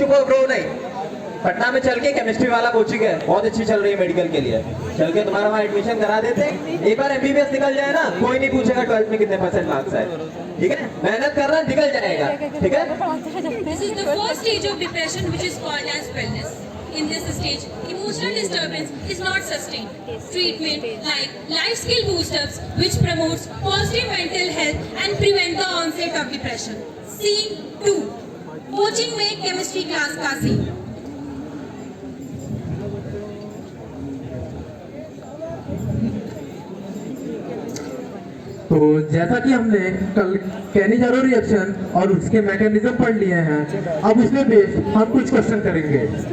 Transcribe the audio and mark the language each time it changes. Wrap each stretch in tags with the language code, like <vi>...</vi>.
<hi>वो नहीं, पटना में चल के केमिस्ट्री वाला कोचिंग है, बहुत अच्छी चल रही है मेडिकल के लिए, चल के तुम्हारा वहाँ एडमिशन करा देते हैं। एक बार एमबीबीएस निकल जाए ना, कोई नहीं पूछेगा 12th में कितने % मार्क्स आए, ठीक है? मेहनत करना, निकल जाएगा, ठीक है?</hi> <en>This is the first stage of depression, which is called as wellness. In this stage, emotional disturbance is not sustained. Treatment like life skill boost-ups, which promotes positive mental health and prevent the onset of depression. Scene 2,</en> <hi>coaching में chemistry class का scene. तो जैसा कि हमने कल Cannizzaro reaction और उसके mechanism पढ़ लिए हैं, अब उसमें बेस हम कुछ क्वेश्चन करेंगे।</hi>